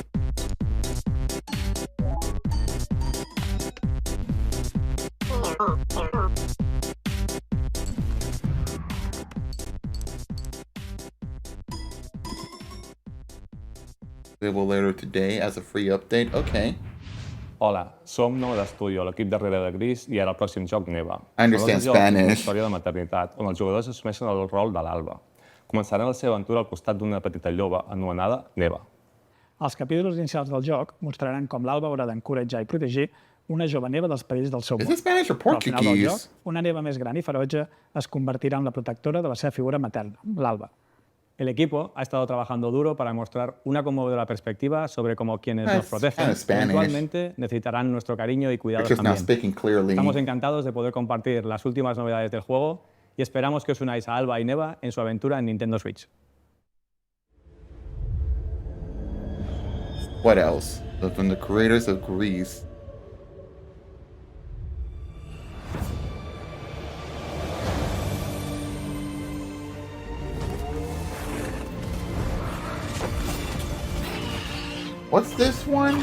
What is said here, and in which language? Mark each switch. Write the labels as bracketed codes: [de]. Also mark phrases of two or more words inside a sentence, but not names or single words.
[en] Available later today as a free update. Okay. [ca] Hola, som Nou d'Estudio, l'equip darrere de Gris, i ara el pròxim joc Neva. [en] I understand [ca] Són dos jocs amb una [en] Spanish. [ca] història de maternitat, on els jugadors assumeixen el rol de l'Alba. Començaran la seva aventura al costat d'una petita lloba anomenada Neva. Els capítols inicials del joc mostraran com l'Alba haurà d'encoratjar i protegir una jove Neva dels perills del seu [en] Is [ca] món. [en] it Spanish or [ca] Però al final del [en] Portuguese? [ca] joc, una Neva més gran i ferotge es convertirà en la protectora de la seva figura materna, l'Alba. [es] El equipo ha estado trabajando duro para mostrar una conmovedora perspectiva sobre cómo quienes nos [en] That's [es] protegen [en] kinda Spanish. [es] eventualmente necesitarán nuestro cariño y cuidados [en] It's just not [es] también. [en] speaking clearly. [es] Estamos encantados de poder compartir las últimas novedades del juego y esperamos que os unáis a Alba y Neva en su aventura en Nintendo Switch. [en] What else? So from the creators of Grease. What's this one?